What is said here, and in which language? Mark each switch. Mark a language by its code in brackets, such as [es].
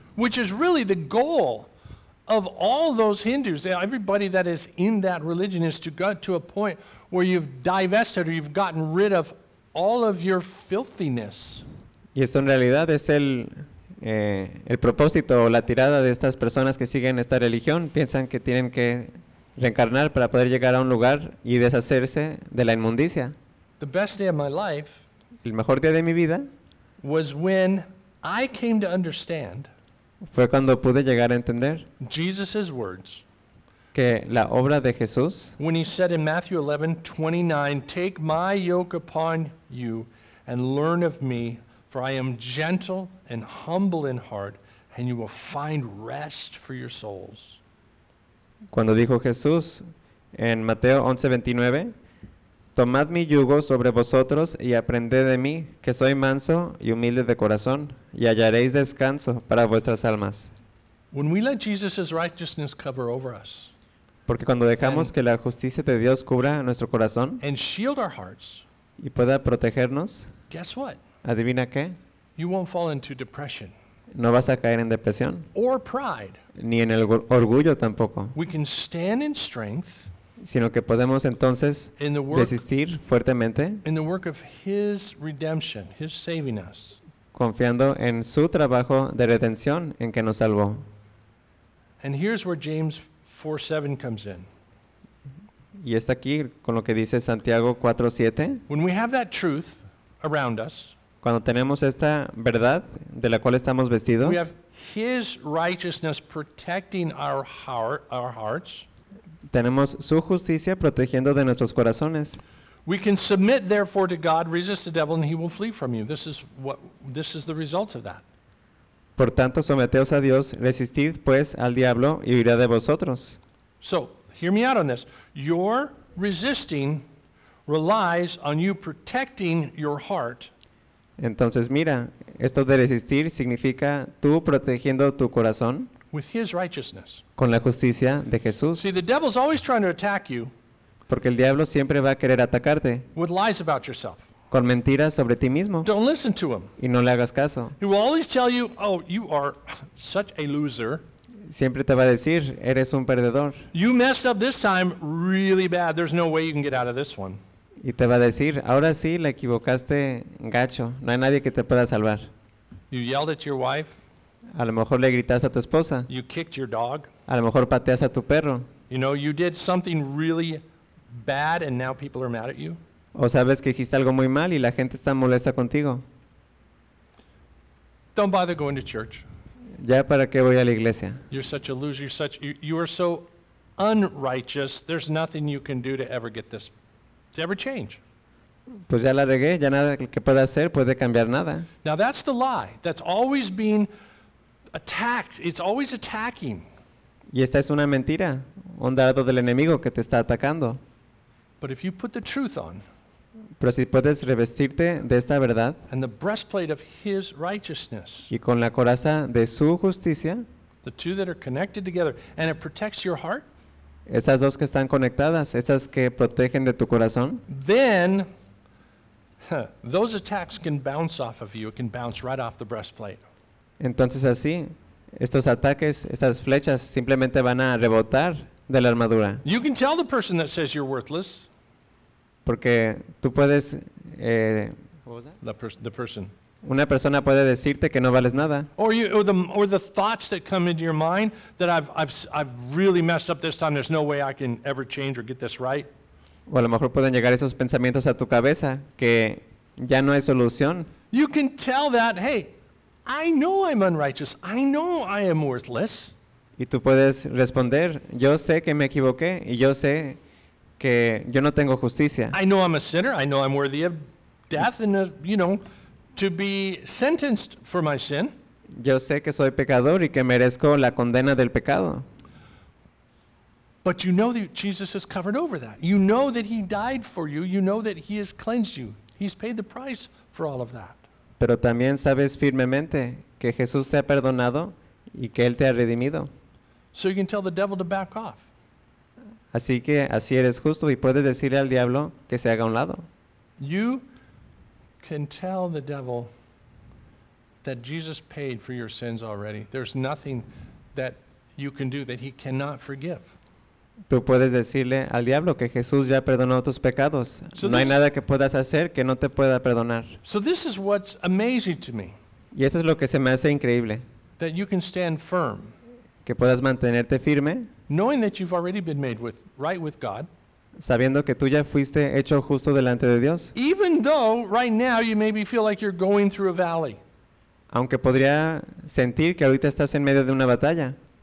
[en] Which is really the goal of all those Hindus. Everybody that is in that religion is to get to a point where you've divested or you've gotten rid of all of your filthiness. [es] Y eso en realidad es el propósito o la tirada de estas personas que siguen esta religión. Piensan que tienen que reencarnar para poder llegar a un lugar y deshacerse de la inmundicia. [en] The best day of my life, [es] el mejor día de mi vida, [en] was when I came to understand, [es] fue cuando pude llegar a entender [en] Jesus's words, [es] que la obra de Jesús, [en] when he said in Matthew 11:29, take my yoke upon you and learn of me, for I am gentle and humble in heart, and you will find rest for your souls. [es] Cuando dijo Jesús en Mateo 11:29, tomad mi yugo sobre vosotros y aprended de mí, que soy manso y humilde de corazón, y hallaréis descanso para vuestras almas. [en] When we let Jesus's righteousness cover over us, [es] porque cuando dejamos que la justicia de Dios cubra nuestro corazón [en] hearts, [es] y pueda protegernos, [en] guess what? [es] ¿Adivina qué? [en] You won't fall into depression. [es] No vas a caer en depresión [en] or pride. [es] Ni en el orgullo tampoco. [en] We can stand in strength, [es] sino que podemos entonces resistir fuertemente [en] in the work of his redemption, his saving us, [es] confiando en su trabajo de redención en que nos salvó. [en] And here's where James 4:7 comes in. [es] Y está aquí con lo que dice Santiago 4:7. [en] When we have that truth around us, [es] cuando tenemos esta verdad de la cual estamos vestidos, [en] we have his righteousness protecting our hearts. [es] Tenemos su justicia protegiendo de nuestros corazones. [en] We can submit therefore to God, resist the devil, and he will flee from you. This is the result of that. [es] Por tanto, someteos a Dios, resistid pues al diablo y huirá de vosotros. [en] So, hear me out on this. Your resisting relies on you protecting your heart. [es] Entonces mira, esto de resistir significa tú protegiendo tu corazón [en] with his righteousness. [es] Con la justicia de Jesús. [en] See, the devil's always trying to attack you. [es] Porque el diablo siempre va a querer atacarte [en] with lies about yourself. [es] Con mentiras sobre ti mismo. [en] Don't listen to him. [es] Y no le hagas caso. [en] He will always tell you, oh, you are such a loser. [es] Siempre te va a decir, eres un perdedor. [en] You messed up this time really bad. There's no way you can get out of this one. [es] Y te va a decir, ahora sí, la equivocaste gacho. No hay nadie que te pueda salvar. [en] You yelled at your wife. [es] A lo mejor le gritaste a tu esposa. [en] You kicked your dog. [es] A lo mejor pateaste a tu perro. [en] You know, you did something really bad and now people are mad at you. [es] O sabes que hiciste algo muy mal y la gente está molesta contigo. [en] Don't bother going to church. [es] ¿Ya para qué voy a la iglesia? [en] You're such a loser. You're such, you are so unrighteous. There's nothing you can do to ever get this, to ever change. [es] Pues ya la regué. Ya nada que pueda hacer puede cambiar nada. [en] Now that's the lie. That's always being attacked. It's always attacking. [es] Y esta es una mentira. Un dardo del enemigo que te está atacando. [en] But if you put the truth on, [es] pero si puedes revestirte de esta verdad [en] and the breastplate of his righteousness, [es] y con la coraza de su justicia, [en] the two that are connected together, and it protects your heart, [es] esas dos que están conectadas, esas que protegen de tu corazón, [en] then those attacks can bounce off of you. It can bounce right off the breastplate. [es] Entonces así, estos ataques, estas flechas, simplemente van a rebotar de la armadura. [en] You can tell the person that says you're worthless. [es] Porque tú puedes, una persona puede decirte que no vales nada. [en] Or the thoughts that come into your mind that I've really messed up this time. There's no way I can ever change or get this right. [es] O a lo mejor pueden llegar esos pensamientos a tu cabeza que ya no hay solución. [en] You can tell that, hey, I know I'm unrighteous. I know I am worthless. [es] Y tú puedes responder, yo sé que me equivoqué y yo sé que yo no tengo justicia. [en] I know I'm a sinner. I know I'm worthy of death and, you know, to be sentenced for my sin. [es] Yo sé que soy pecador y que merezco la condena del pecado. [en] But you know that Jesus has covered over that. You know that he died for you. You know that he has cleansed you. He's paid the price for all of that. [es] Pero también sabes firmemente que Jesús te ha perdonado y que él te ha redimido. [en] So you can tell the devil to back off. [es] Así que así eres justo y puedes decirle al diablo que se haga a un lado. [en] You can tell the devil that Jesus paid for your sins already. There's nothing that you can do that he cannot forgive. [es] Tú puedes decirle al diablo que Jesús ya perdonó tus pecados. No hay nada que puedas hacer que no te pueda perdonar. [en] So this is what's amazing to me. [es] Y eso es lo que se me hace increíble. [en] That you can stand firm. [es] Que puedas mantenerte firme. [en] Knowing that you've already been made with, right with God. [es] Sabiendo que tú ya fuiste hecho justo delante de Dios. [en] Even though right now you maybe feel like you're going through a valley. [es] Aunque podría sentir que ahorita estás en medio de una batalla.